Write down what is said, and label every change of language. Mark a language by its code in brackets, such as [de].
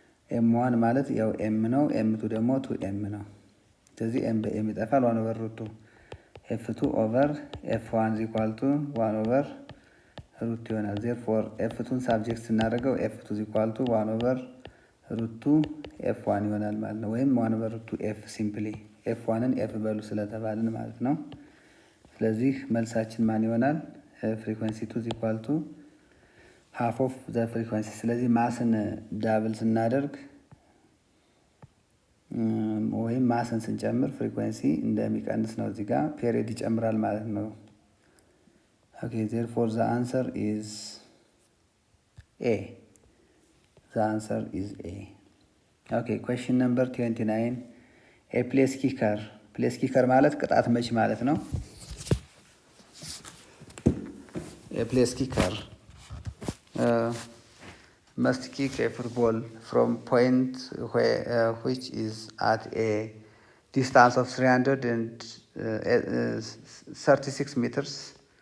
[am] m1 ማለት ያው m ነው m2 ደግሞ 2m ነው። ስለዚህ m በm ይጠፋል [en] 1 over root 2 [am] f2 over f1 is equal to 1 over root 2 ይሆናል። [en] therefore [am] f2ን ሳብጀክት ስናደርገው [en] f2 is equal to 1 over root 2 f1 [am] ይሆናል ማለት ነው። ወይም [en] 1 over root 2 f [am] ሲምፕሊ f1ን f በሉ ስለተባልን ማለት ነው። ስለዚህ መልሳችን ማን ይሆናል? [en] frequency 2 is equal to half of the frequency። [am] ስለዚህ ማስን ዳብል ስናደርግ ወይም ማስን ስንጨምር ፍሪኩዌንሲ እንደሚቀንስ ነው። እዚህ ጋር ፔሪድ ይጨምራል ማለት ነው። [en] okay therefore the answer is A. The answer is A. okay question number 29 a place kicker [am] ማለት ቅጣት መች ማለት ነው። [en] a place kicker must kick a football from point which is at a distance of 336 meters